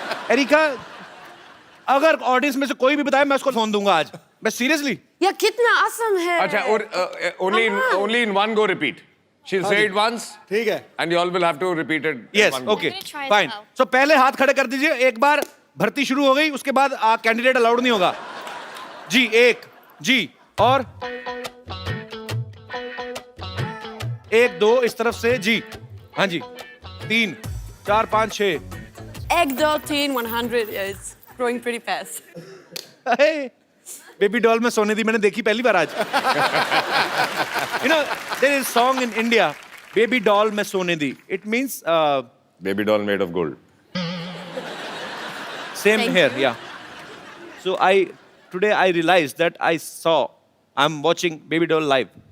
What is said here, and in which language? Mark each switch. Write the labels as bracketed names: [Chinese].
[Hindi] Erika, अगर audience में से कोई भी बताए मैं उसको फोन दूंगा आज. मैं सीरियसली. या कितना आसान है. अच्छा, और [English] only in one go repeat. She'll say it once. [Hindi] ठीक है. [English] And you all will have to repeat it. in Yes, one go. okay, fine. So [Hindi] पहले हाथ खड़े कर दीजिए. एक बार भर्ती शुरू हो गई, उसके बाद कैंडिडेट अलाउड नहीं होगा. जी एक, जी और एक दो इस तरफ से जी. हाँ जी. 3 4 5 6. [English] Egg doll teen 100 is growing pretty fast. [Hindi] Baby doll में सोने दी मैंने देखी पहली बार आज. [English] You know, there is song in India, [Hindi] baby doll में सोने दी. [English] It means Baby doll made of gold. same here, yeah. So today I realized that I'm watching Baby Doll live.